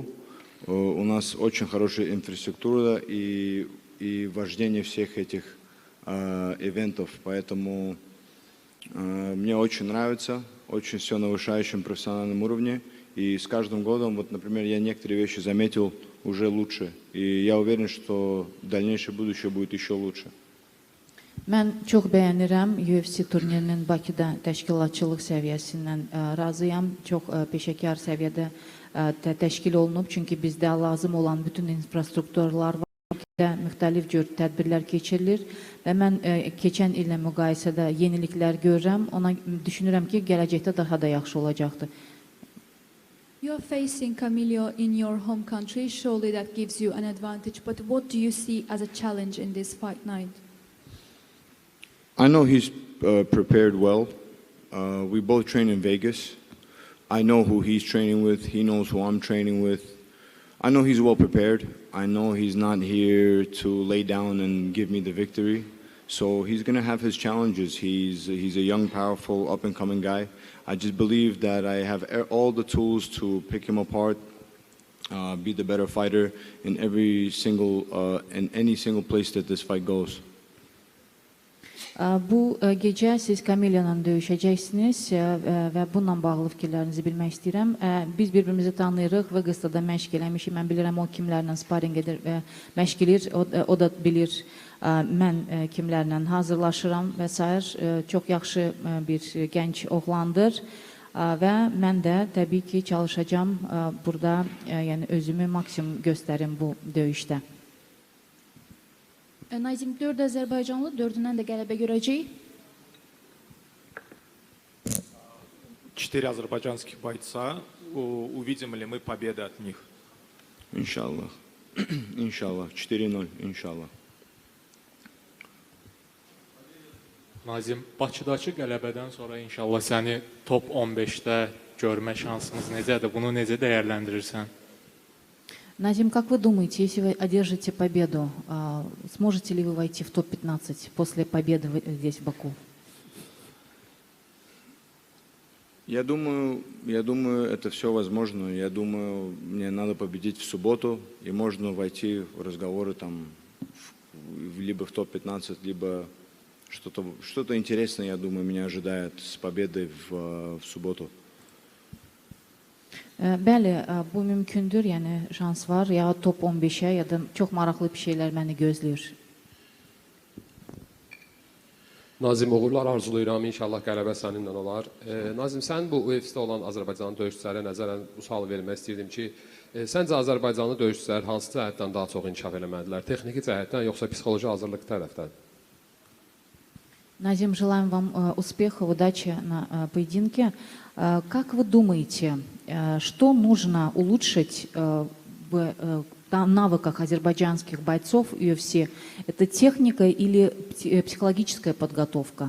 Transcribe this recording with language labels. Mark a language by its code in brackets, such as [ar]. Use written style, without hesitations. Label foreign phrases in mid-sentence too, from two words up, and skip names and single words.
[ru] У нас очень хорошая инфраструктура и вождение всех этих ивентов, поэтому мне очень нравится, очень все на высочайшем профессиональном уровне. И с каждым годом, вот, например, я некоторые вещи заметил уже лучше. И я уверен, что дальнейшее будущее будет еще лучше. [az] Mən çox bəyənirəm UFC turnirinin Bakıda təşkilatçılıq səviyyəsindən razıyam. Çox peşəkar səviyyədə təşkil olunub. Çünki bizdə lazım olan bütün infrastrukturlar var. Müxtəlif cür tədbirlər keçirilir və mən keçən illə müqayisədə yeniliklər görürəm. Ona düşünürəm ki, gələcəkdə daha da yaxşı olacaqdır. [en] You are facing Camilo in your home country. Surely that gives you an advantage. But what do you see as a challenge in this fight night? I know he's prepared well. We both train in Vegas. I know who he's training with. He knows who I'm training with. I know he's well prepared. I know he's not here to lay down and give me the victory. So he's going to have his challenges. He's a young, powerful, up-and-coming guy. I just believe that I have all the tools to pick him apart, be the better fighter in any single place that this fight goes. [az] Bu gecə siz Camilo ilə döyüşəcəksiniz və bununla bağlı fikirlərinizi bilmək istəyirəm. Biz bir-birimizi tanıyırıq, Vegasda da məşq eləmişik. Mən bilirəm o kimlərlə sparing edir və məşq edir. O da bilir mən kimlərlə hazırlaşıram və s. Çox yaxşı bir gənc oğlandır və mən də təbii ki çalışacağam burada, yəni özümü maksimum göstərim bu döyüşdə. Nazim, 4 Azərbaycanlı, 4-dən də qələbə görəcək. [ru] 4 азербайджанских бойца. Увидим ли мы победы от них? Иншаллах. Иншаллах. 4-0. Иншаллах. [az] Nazim, Bakıdakı qələbədən sonra inşallah səni top 15-də görmə şansımız necədir? Bunu necə dəyərləndirirsən? [ru] Назим, как вы думаете, если вы одержите победу, сможете ли вы войти в топ-15 после победы здесь, в Баку? Я думаю, это все возможно. Я думаю, мне надо победить в субботу, и можно войти в разговоры там либо в топ-15, либо что-то интересное, я думаю, меня ожидает с победой в субботу. [az] Bəli, bu mümkündür, yəni şans var, ya top 15-ə, ya da çox maraqlı bir şeylər məni gözləyir. Nazim, uğurlar arzulayıram. İnşallah qələbə səninlə olar. Nazim, sən bu UFC-də olan Azərbaycanlı döyüşçülərə nəzərən bu sualı vermək istəyirdim ki, səncə Azərbaycanlı döyüşçülər hansı cəhətdən daha çox inkişaf eləməlidirlər? Texniki cəhətdən, yoxsa psixoloji hazırlıq tərəfdən? [ru] Назим, желаем вам успеха, удачи на поединке. Как вы думаете, что нужно улучшить в навыках азербайджанских бойцов UFC? Это техника или психологическая подготовка?